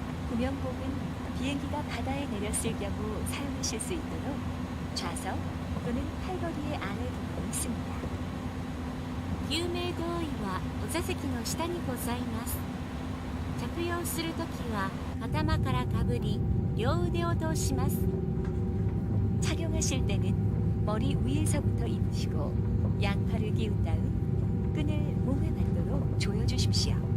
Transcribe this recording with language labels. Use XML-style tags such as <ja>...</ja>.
<ko>구명복은 비행기가 바다에 내렸을 경우 사용하실 수 있도록 좌석 또는 팔걸이의 안에 두고 있습니다.</ko> <ja>救命胴衣はお座席の下にございます。着用するときは頭からかぶり両腕を通します。</ja> <ko>착용하실 때는 머리 위에서부터 입으시고 양팔을 기운 다음 끈을 몸에 맞도록 조여주십시오.</ko>